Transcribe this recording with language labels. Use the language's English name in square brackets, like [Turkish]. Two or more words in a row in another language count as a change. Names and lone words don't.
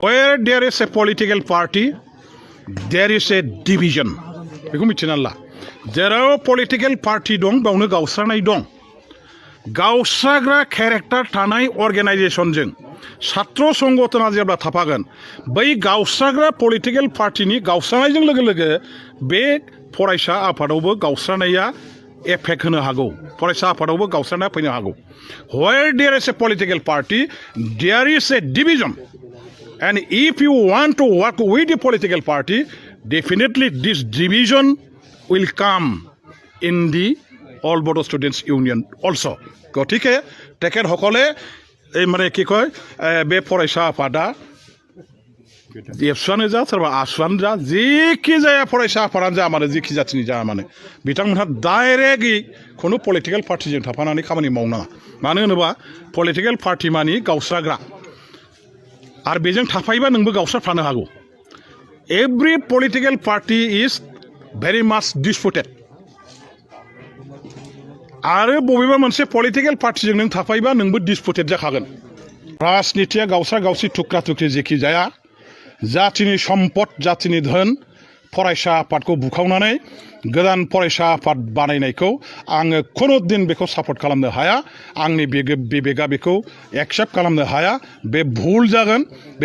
[English] Where there is a political party, there is a division. [Bodo] बेखौ मिथिना ला जेराव [English] political party [Bodo] दं बावनो गावस्रानाय दं गावस्राग्रा केरेक्टार थानाय अर्गेनाइजेशनजों छात्र संगठना जेब्ला थाफागोन बै गावस्राग्रा [English] political party [Bodo] गावस्रानायजों लोगो लोगो बे फरायसा आफादावबो गावस्रानाया एफेक्ट होनो हागौ फरायसा आफादावबो गावस्रानाया फैनो हागौ [English] where there is a political party there is a division and if you want to work with the political party definitely this division will come in the All Bodo Students Union also. [Assamese] গতিকে তেখেতসকলে এই মানে কি কয় [Bodo] बे फरायसा आफादा एफसानो जा सोरबा आसुआनो जा जेखि जाया फरायसा आफादानो जा माने जेखि जाथिनि जा माने बिथांमोनहा डाइरेक्टलि खुनु [English] political party [Bodo] थाफानानै खामानि मावनाङा मानो होनोबा [English] political party [Bodo] मानि गावस्राग्रा आरो बेजों थाफायोबा नोंबो गावस्राफानो हागौ [English] every political party is very much disputed [Bodo] आरो बबेबा मोनसे पलिटिकल [English] party [Bodo] नों थाफायोबा नोंबो डिस्पुटेड जाखागोन राजनितिया गावस्रा गावस्रि थुख्रा थुख्रि जेखि जाया जातिनि सम्पद जातिनि धोन फरायसा आफादखौ बुखावनानै गोदान फरायसा आफाद बानायनायखौ आङो खुनु दिन बेखौ सापर्ट खालामनो हाया आंनि बिबेगा बेखौ एक्सेप्ट खालामनो हाया बे भुल जागोन बे